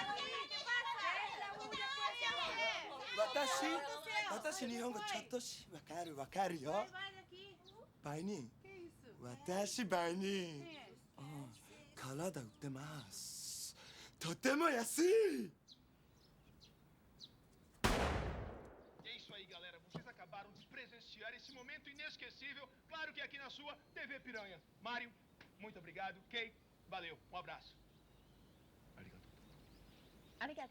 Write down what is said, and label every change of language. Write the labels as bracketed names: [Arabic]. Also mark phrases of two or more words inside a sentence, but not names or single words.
[Japanese] 私日本語ちょっとしわかるよ。売人。私売人。体売ってます。とても安い。 [Portuguese] É isso aí, galera. Vocês acabaram de presenciar esse momento inesquecível. Claro que aqui na sua TV Piranha. Mário, muito obrigado. Kay, valeu. Um abraço. Arigato.